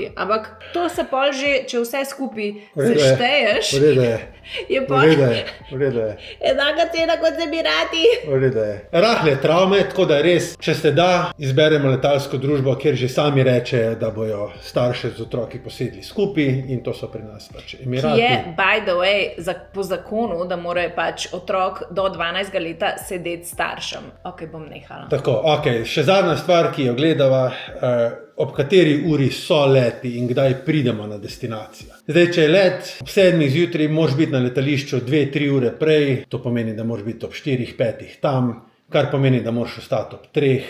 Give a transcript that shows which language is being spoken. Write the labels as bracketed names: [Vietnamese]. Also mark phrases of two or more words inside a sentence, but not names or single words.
[Slovenian] Ampak to se pol že, če vse skupaj sešteješ, V redu je. je V pol redu je. V redu je. enaka cena kot Emirati. V redu je. Rahle travme, tako da res, če se da, izberemo letalsko družbo, kjer že sami rečejo, da bojo starše z otroki posedli skupaj in to so pri nas pač Ki Emirati. je, [English] by the way, [Slovenian] po zakonu, da mora pač otrok do 12 leta sedeti s staršem. Ok, bom nehala. Tako, ok, še zadnja stvar, ki jo gledava, ob kateri uri so leti in kdaj pridemo na destinacijo. Zdaj, če je let ob 7 zjutraj, moraš biti na letališču 2-3 ure prej, to pomeni, da moraš biti ob 4-5 tam, kar pomeni, da moraš ostati ob 3.